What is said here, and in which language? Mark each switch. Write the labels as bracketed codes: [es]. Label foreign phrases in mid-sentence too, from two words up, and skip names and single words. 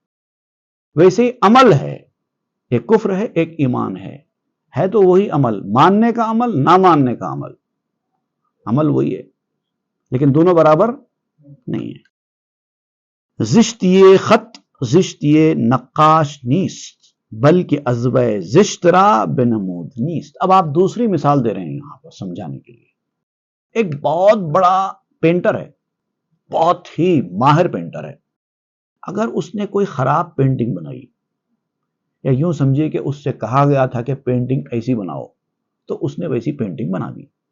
[ur] ویسے ہی عمل ہے، ایک کفر ہے ایک ایمان ہے تو وہی عمل، ماننے کا عمل، نہ ماننے کا عمل، عمل وہی ہے، لیکن دونوں برابر نہیں ہے۔ [fa] زشت یہ خط زشت یہ نقاش نیست، بلکہ ازبہ زشت را بنمود نیست۔ [ur] اب آپ دوسری مثال دے رہے ہیں یہاں پر سمجھانے کے لیے۔ ایک بہت بڑا پینٹر ہے، بہت ہی ماہر پینٹر ہے، اگر اس نے کوئی خراب پینٹنگ بنائی، یا یوں سمجھے کہ اس سے کہا گیا تھا کہ پینٹنگ ایسی بناؤ تو اس نے ویسی پینٹنگ بنا دی۔